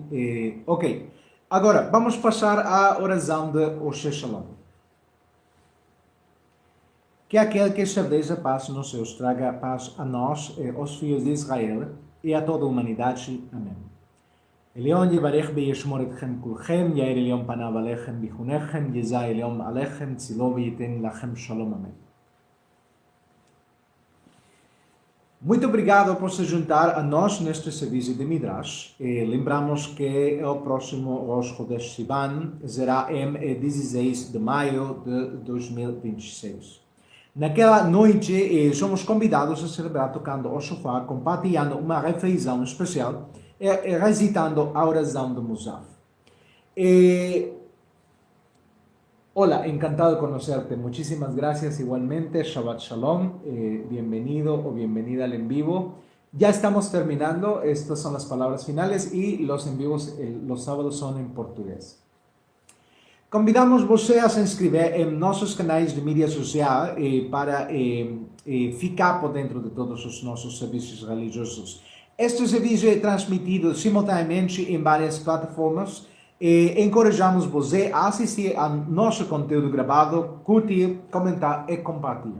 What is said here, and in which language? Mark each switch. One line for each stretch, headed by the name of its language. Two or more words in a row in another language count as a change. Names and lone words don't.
Portuguese: Ok, agora vamos passar à oração de
Hebrew: עושה שלום.
Portuguese: Que aquele que estabeleça paz nos céus traga paz a nós, aos filhos de Israel, e a toda a humanidade. Amém.
Hebrew: עליון יברך וישמור אתכם כולכם, יאר עליון פניו אליכם ויחנכם, ישא עליון אליכם צילו ויתן לכם שלום.
Portuguese: Amém. Muito obrigado por se juntar a nós neste serviço de Midrash. Lembramos que o próximo Rosh Chodesh Sivan será em 16 de maio de 2026. Naquela noite, somos convidados a celebrar tocando o shofar, compartilhando uma refeição especial e recitando a oração do Musaf.
Spanish: Hola, encantado de conocerte. Muchísimas gracias igualmente.
Hebrew: שבת שלום.
Spanish: Bienvenido o bienvenida al en vivo. Ya estamos terminando. Estas son las palabras finales y los en vivos los sábados son en portugués.
Portuguese: Convidamos você a se inscrever em nossos canais de mídia social para ficar por dentro de todos os nossos serviços religiosos. Este serviço é transmitido simultaneamente em várias plataformas. Encorajamos você a assistir ao nosso conteúdo gravado, curtir, comentar e compartilhar.